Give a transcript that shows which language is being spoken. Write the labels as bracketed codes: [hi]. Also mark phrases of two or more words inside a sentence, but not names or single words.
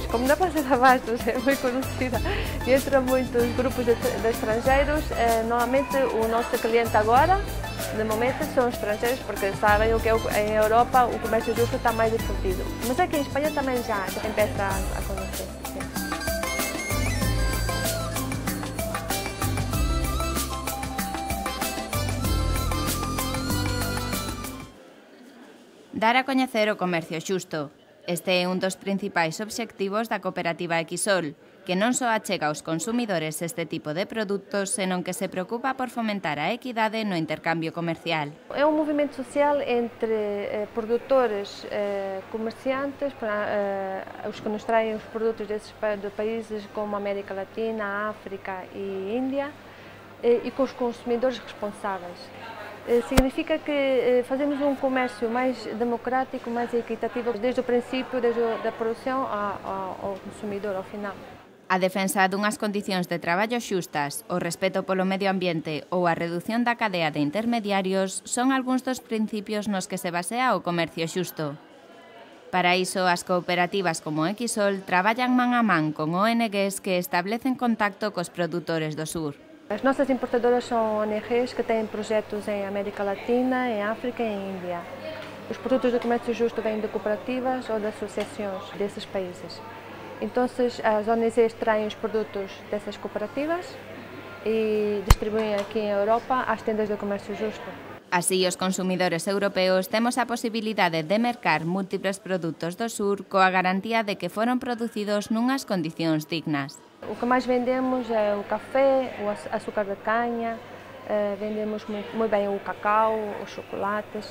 [pt] Como na Praça de Abastos é muito conhecida e entram muitos grupos de estrangeiros, normalmente o nosso cliente agora, de momento, são estrangeiros porque sabem o que em Europa o comércio justo está mais difundido. Mas aqui em Espanha também já empieza a conhecer. Sim. [gl] Dar a coñecer o comercio xusto. Este é un dos principais obxectivos da cooperativa Equisol, que non só achega aos consumidores este tipo de produtos, senón que se preocupa por fomentar a equidade no intercambio comercial. [pt] É un movimento social entre produtores, comerciantes, os que nos traem os produtos de países como América Latina, África e Índia, e com os consumidores responsáveis. Significa que fazemos um comércio mais democrático, mais equitativo, desde o princípio, desde a produção ao consumidor, ao final. [gl] A defensa dunhas condicións de traballo xustas, o respeto polo medio ambiente ou a redución da cadea de intermediarios son algúns dos principios nos que se basea o comercio xusto. Para iso, as cooperativas como Equisol traballan man a man con ONGs que establecen contacto cos produtores do sur. [pt] As nossas importadoras são ONGs que têm projetos em América Latina, em África e em Índia. Os produtos do comércio justo vêm de cooperativas ou de associações desses países. Então, as ONGs traem os produtos dessas cooperativas e distribuem aqui em Europa às tendas do comércio justo. [gl] Así, os consumidores europeos temos a posibilidade de mercar múltiples produtos do sur coa garantía de que foron producidos nunhas condicións dignas. O que máis vendemos é o café, o açúcar de caña, vendemos moi ben o cacao, os chocolates.